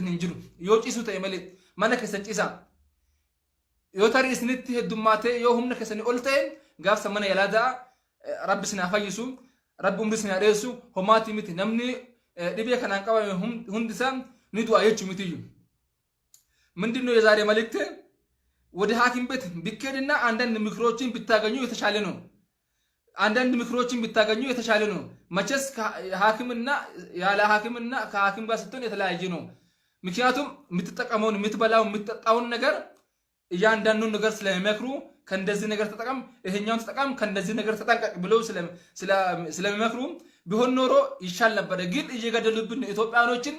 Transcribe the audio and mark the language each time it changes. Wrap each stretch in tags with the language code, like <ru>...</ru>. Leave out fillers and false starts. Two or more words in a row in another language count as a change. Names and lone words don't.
<om>Yoo ciisu ta'e malee mana keessan ciisa yoo tarii isinitti heddummaatee yoo humna keessanii ol ta'e gaafsa mana yaalaa da'a rabbi isin haa fayyisu rabbi umrii isin haa dheessu homaati miti namni dhibee kanaan qabame hundisaa ni du'a jechuu mitiyyuu</om> <am>ምንድነው የዛሬ መልእክት ወደ ሐኪም ቤት ቢኬድና አንዳንድ ምክሮችን ቢታገኙ የተሻለ ነው አንዳንድ ምክሮችን ቢታገኙ የተሻለ ነው መቼስ ሐኪምና ያለ ሐኪምና ከሐኪም ጋር ስትሆን የተለያየ ነው ምክንያቱም የምትጠቀመውን የምትበላው የምትጠጣውን ነገር እያንዳንዱን ነገር ስለሚመክሩ ከእንደዚህ ነገር ተጠቀም ይሄኛውን ተጠቀም ከእንደዚህ ነገር ተጠንቀቅ ብለው ስለሚመክሩ ቢሆን ኖሮ ይሻል ነበር ግን እየገደሉብን ኢትዮጵያኖችን</am>